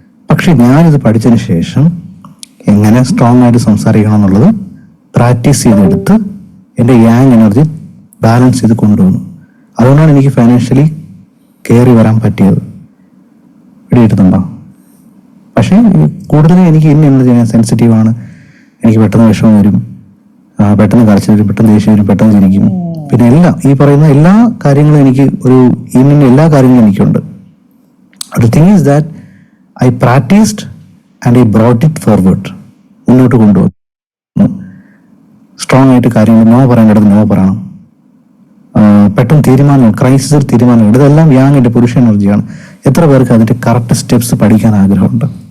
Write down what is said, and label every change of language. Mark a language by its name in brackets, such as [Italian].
[Malayalam] പക്ഷെ ഞാനിത് പഠിച്ചതിന് ശേഷം എങ്ങനെ സ്ട്രോങ് ആയിട്ട് സംസാരിക്കണം എന്നുള്ളത് പ്രാക്ടീസ് ചെയ്തെടുത്ത് എൻ്റെ യാങ് എനർജി ബാലൻസ് ചെയ്ത് കൊണ്ടുവന്നു. അതുകൊണ്ടാണ് എനിക്ക് ഫൈനാൻഷ്യലി കയറി വരാൻ പറ്റിയത്. പിടികിട്ടുന്നുണ്ടോ? പക്ഷേ കൂടുതലും എനിക്ക് ഇന്നത് ചെയ്യാൻ സെൻസിറ്റീവാണ്, എനിക്ക് പെട്ടെന്ന് വിഷമം വരും, പെട്ടെന്ന് കരച്ചിൽ വരും, പെട്ടെന്ന് ദേഷ്യം വരും, പെട്ടെന്ന് ചിരിക്കും, പിന്നെ എല്ലാം ഈ പറയുന്ന എല്ലാ കാര്യങ്ങളും എനിക്ക് ഒരു എല്ലാ കാര്യങ്ങളും എനിക്കുണ്ട്. [English] The thing is that I practiced and I brought it forward. [Malayalam] മുന്നോട്ട് കൊണ്ടുവന്നു. സ്ട്രോങ് ആയിട്ട് കാര്യങ്ങൾ നോ പറയേണ്ടത് നോ പറയണം, പെട്ടെന്ന് തീരുമാനങ്ങൾ, ക്രൈസിസിൽ തീരുമാനങ്ങൾ, ഇതെല്ലാം യാങ്ങിന്റെ പുരുഷ എനർജിയാണ്. എത്ര പേർക്ക് അതിന്റെ കറക്റ്റ് സ്റ്റെപ്സ് പഠിക്കാൻ ആഗ്രഹമുണ്ട്?